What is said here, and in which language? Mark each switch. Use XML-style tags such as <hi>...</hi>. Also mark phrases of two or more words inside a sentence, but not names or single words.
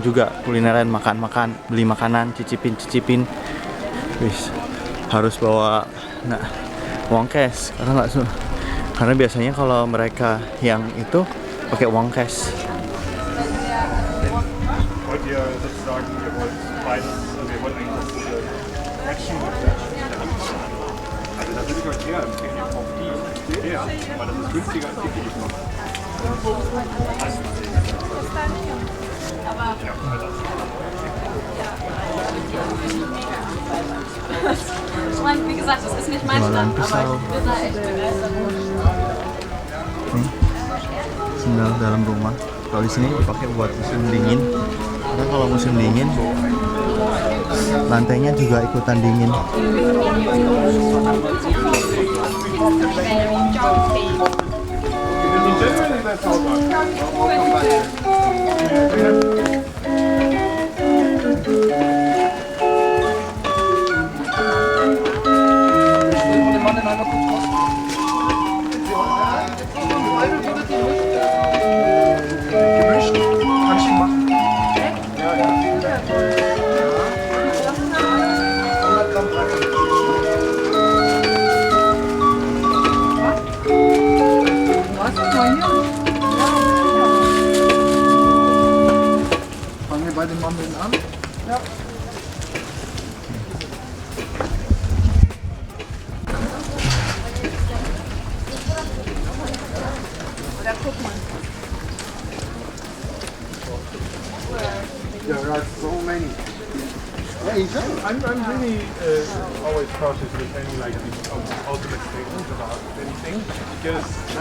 <id>juga, makan-makan, beli makanan, cicipin, harus bawa uang cash, karena biasanya kalau mereka yang itu pakai uang cash.</id> <de>Wollt ihr sozusagen, ihr wollt beides, also ihr wollt eigentlich das Action mit der Also da würde ich euch eher empfehlen, ihr kauft die, weil das ist günstiger als die Billigmachen. Ich meine, wie gesagt, das ist nicht mein Stand, aber ich bin da echt begeistert.</de> <id>Sendal dalam rumah. Kalau di sini dipakai buat musim dingin Karena kalau musim dingin, lantainya juga ikutan dingin.</id> <en>Generally, that's how it works.</en> <de>Gemischt? Kann ich ihn machen? Ja, ja. 100 Gramm Fangen wir bei den Mandeln an? Ja.</de> <en>There are so many. I'm really always cautious with any like these ultimate statements about anything because</en>